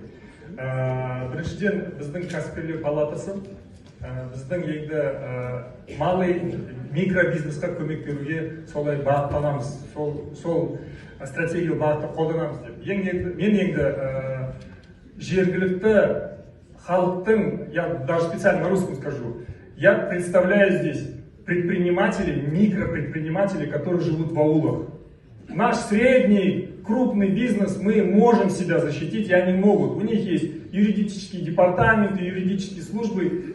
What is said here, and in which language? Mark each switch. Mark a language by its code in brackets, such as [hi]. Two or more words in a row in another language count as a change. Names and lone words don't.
[kk] Біріншіден, біздің кәсіпкерлер палатасы біздің енді [ru] малый микробизнесқа [kk] көмек беруге солай бағыттанамыз. Сол стратегиялық бағытты қолданамыз деп. Мен енді жергілікті халықтың, [ru] я даже специально на русском скажу, я представляю здесь предпринимателей, микропредпринимателей, которые живут в аулах. Наш средний, крупный бизнес, мы можем себя защитить, и они могут. У них есть юридические департаменты, юридические службы.